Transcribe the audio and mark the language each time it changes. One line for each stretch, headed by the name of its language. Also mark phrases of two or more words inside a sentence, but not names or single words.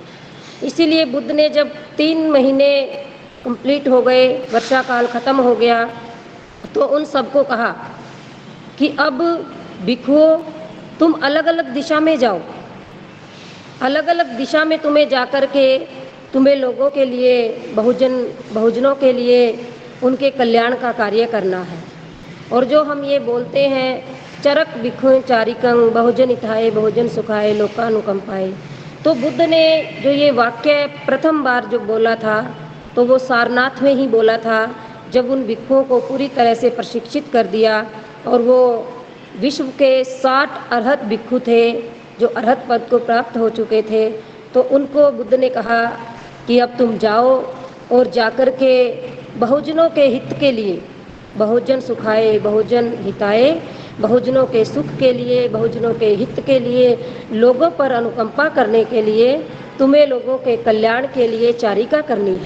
Hindi: इसीलिए बुद्ध ने जब 3 महीने कंप्लीट हो गए, वर्षा काल खत्म हो गया, तो उन सबको कहा कि अब भिक्खुओं तुम अलग अलग दिशा में जाओ, अलग अलग दिशा में तुम्हें जाकर के तुम्हें लोगों के लिए, बहुजनों के लिए उनके कल्याण का कार्य करना है। और जो हम ये बोलते हैं
Pali: चरक भिक्खु चारिकं बहुजन हिताय बहुजन सुखाय लोकानुकंपाय,
Hindi: तो बुद्ध ने जो ये वाक्य प्रथम बार जो बोला था तो वो सारनाथ में ही बोला था, जब उन भिक्खुओं को पूरी तरह से प्रशिक्षित कर दिया और वो विश्व के 60 अरहत भिक्खु थे जो अरहत पद को प्राप्त हो चुके थे, तो उनको बुद्ध ने कहा कि अब तुम जाओ और जाकर के बहुजनों के हित के लिए,
Pali: बहुजन सुखाए बहुजन हिताए,
Hindi: बहुजनों के सुख के लिए, बहुजनों के हित के लिए, लोगों पर अनुकंपा करने के लिए, तुम्हें लोगों के कल्याण के लिए चारिका करनी है।